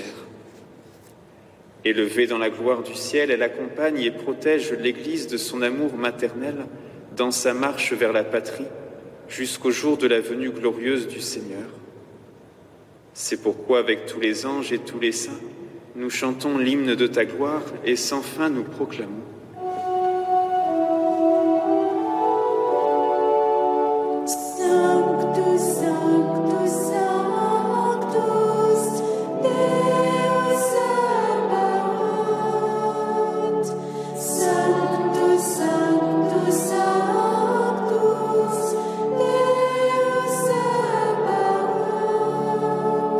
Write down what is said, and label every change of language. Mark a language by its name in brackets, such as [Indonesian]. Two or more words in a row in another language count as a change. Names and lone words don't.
[French] Élevée dans la gloire du ciel, elle accompagne et protège l'Église de son amour maternel dans sa marche vers la patrie, jusqu'au jour de la venue glorieuse du Seigneur. C'est pourquoi, avec tous les anges et tous les saints, nous chantons l'hymne de ta gloire et sans fin nous proclamons. [Latin] Sanctus, Sanctus, Sanctus, Deus Sabaoth. Sanctus, Sanctus, Sanctus, Deus Sabaoth.